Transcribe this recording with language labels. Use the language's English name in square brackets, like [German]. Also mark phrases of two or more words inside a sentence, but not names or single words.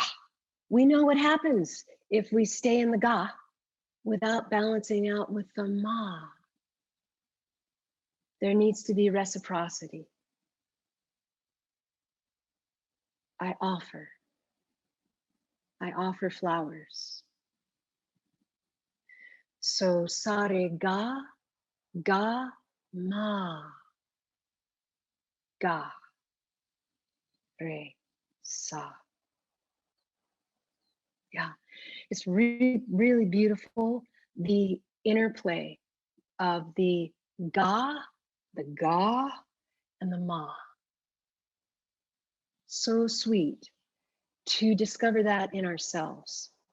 [English] We know what happens if we stay in the ga without balancing out with the ma. There needs to be reciprocity. I offer flowers. So sare ga, ga, ma, ga, re, sa. Yeah, it's really, really beautiful. The interplay of the ga, and the ma. So sweet to discover that in ourselves.